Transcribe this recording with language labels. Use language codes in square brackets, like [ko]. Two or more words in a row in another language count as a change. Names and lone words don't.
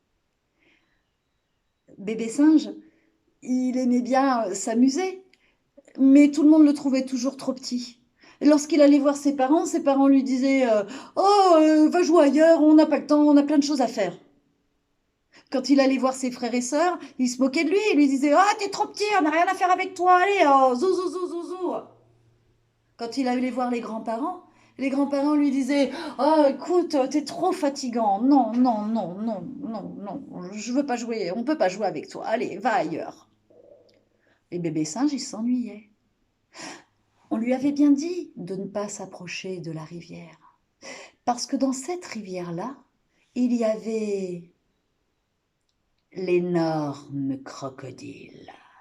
[fr] Bébé singe, il aimait bien s'amuser, mais tout le monde le trouvait toujours trop petit. Et lorsqu'il allait voir ses parents lui disaient oh, va jouer ailleurs, on n'a pas le temps, on a plein de choses à faire. Quand il allait voir ses frères et sœurs, ils se moquaient de lui, ils lui disaient ah, t'es trop petit, on n'a rien à faire avec toi, allez, oh, zou, zou, zou, zou, zou. Quand il allait voir les grands-parents lui disaient oh, écoute, t'es trop fatigant, non, non, non, non, non, non, je veux pas jouer, on peut pas jouer avec toi, allez, va ailleurs. Et bébé singe, il s'ennuyait. On lui avait bien dit de ne pas s'approcher de la rivière, parce que dans cette rivière-là, il y avait l'énorme crocodile.